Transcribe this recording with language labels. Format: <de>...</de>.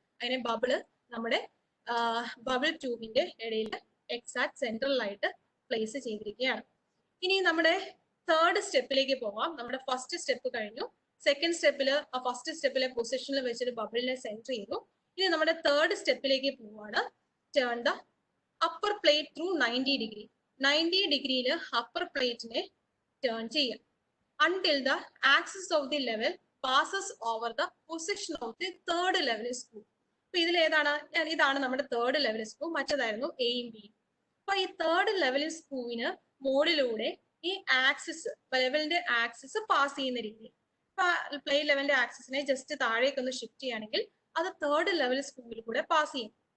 <ml>അതിനെ ബബിള് നമ്മുടെ ബബിൾ ട്യൂബിന്റെ ഇടയിൽ എക്സാക്ട് സെന്ററിലായിട്ട് പ്ലേസ് ചെയ്തിരിക്കുകയാണ്. ഇനി നമ്മുടെ തേർഡ് സ്റ്റെപ്പിലേക്ക് പോവാം. നമ്മുടെ ഫസ്റ്റ് സ്റ്റെപ്പ് കഴിഞ്ഞു. സെക്കൻഡ് സ്റ്റെപ്പില് ആ ഫസ്റ്റ് സ്റ്റെപ്പിലെ പൊസിഷനിൽ വെച്ചിട്ട് ബബിളിനെ സെന്റർ ചെയ്തു. ഇനി നമ്മുടെ തേർഡ് സ്റ്റെപ്പിലേക്ക് പോവാണ്.</ml> <en>Turn the upper plate through 90 degree.</en> <ml>90 ഡിഗ്രിയിൽ അപ്പർ പ്ലേറ്റിനെ ടേൺ ചെയ്യാം</ml> <en>until the axis of the level passes over the position of the third level screw.</en> <ml>അപ്പൊ ഇതിൽ ഇതാണ് നമ്മുടെ തേർഡ് ലെവൽ സ്ക്രൂ, മറ്റേതായിരുന്നു എയും ബിയും. അപ്പൊ ഈ തേർഡ് ലെവൽ സ്ക്രൂവിന് മോഡിലൂടെ ഈ ആക്സിസ്, ലെവലിന്റെ ആക്സിസ് പാസ് ചെയ്യുന്ന രീതി. പ്ലെയിൻ ലെവലിന്റെ ആക്സിസിനെ ജസ്റ്റ് താഴേക്ക് ഒന്ന് ഷിഫ്റ്റ് ചെയ്യുകയാണെങ്കിൽ അത് തേർഡ് ലെവൽ സ്ക്രൂവിൽ കൂടെ പാസ് ചെയ്യും.</ml>